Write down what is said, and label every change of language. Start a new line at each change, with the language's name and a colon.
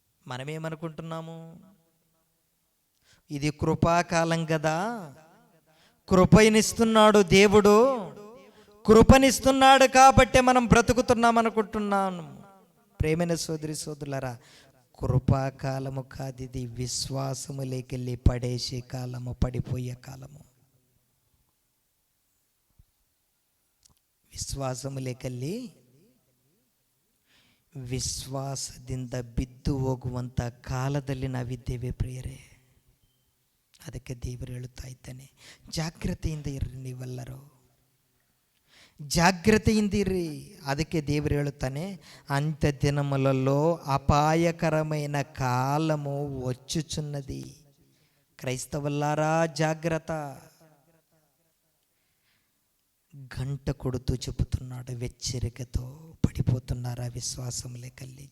Telugu: మనమేమనుకుంటున్నాము, ఇది కృపాకాలం కదా, కృపనిస్తున్నాడు దేవుడు, కృపనిస్తున్నాడు కాబట్టి మనం బ్రతుకుతున్నాం అనుకుంటున్నాను. ప్రేమైన సోదరి సోదరులారా, కృపాకాలము కాదు ఇది. విశ్వాసము లేకెళ్ళి పడేసే కాలము, పడిపోయే కాలము.
Kannada: ವಿಶ್ವಾಸము
Telugu: ಲೇಕಲ್ಲಿ
Kannada: ವಿಶ್ವಾಸದಿಂದ ಬಿದ್ದು ಹೋಗುವಂಥ ಕಾಲದಲ್ಲಿ ನಾವಿದ್ದೇವೆ ಪ್ರಿಯರೇ. ಅದಕ್ಕೆ ದೇವರು ಹೇಳುತ್ತಾ ಇದ್ದಾನೆ, ಜಾಗ್ರತೆಯಿಂದ ಇರ್ರಿ, ನೀವೆಲ್ಲರೂ ಜಾಗ್ರತೆಯಿಂದ ಇರ್ರಿ. ಅದಕ್ಕೆ ದೇವರು ಹೇಳುತ್ತಾನೆ,
Telugu: అంత్య దినములలో అపాయకరమైన కాలము వచ్చుచున్నది. క్రైస్తవులారా జాగ్రత్త. గంట కొడుతూ చెబుతున్నాడు, హెచ్చరికతో. పడిపోతున్నారా విశ్వాసం లేకల్లి?